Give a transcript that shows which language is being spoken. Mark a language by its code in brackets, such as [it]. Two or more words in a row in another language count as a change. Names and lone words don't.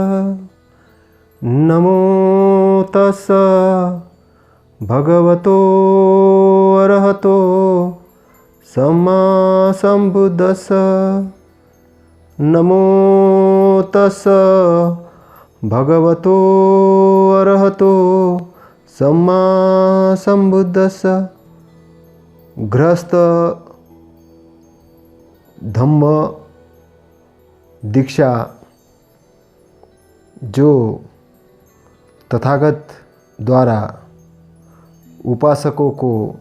[pi] नमो तस् भगवतो अरहतो सम्मा संबुद्धस्स। नमो तस् भगवतो अरहतो सम्मा संबुद्धस्स। [hi] गृहस्थ धम्म दीक्षा जो तथागत द्वारा उपासकों को